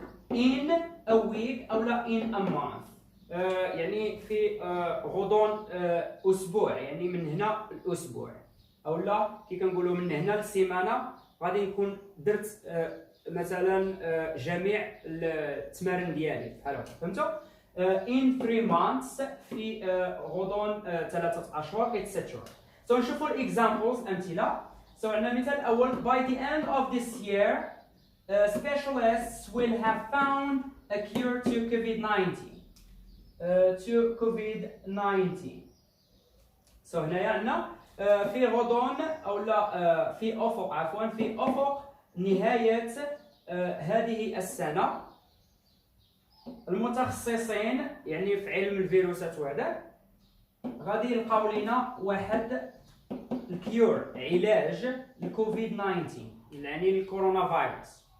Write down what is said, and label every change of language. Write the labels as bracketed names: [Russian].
[English] in a week [Arabic] أو لا [English] in a month [Arabic] يعني في غضون أسبوع يعني من هنا الأسبوع أو لا كي كنقولوا من هنا للسيمانة غادي نكون درت مثلا جميع التمارين ديالي بحال هكا فهمتوا. [English] in 3 months [Arabic] في غضون 3 أشهر etc. So نشوفوا examples أمثلة. [English] So [Arabic] عندنا المثال الأول [English] by the end of this year specialists will have found a cure to COVID-19. [Arabic] So هنايا عندنا في غضون أو لا في أفق عفوا في أفق نهاية هذه السنة المتخصصين يعني في علم الفيروسات وهذا غادي يلقاو لنا واحد الكيور علاج لكوفيد 19 يعني الكورونا فيروس.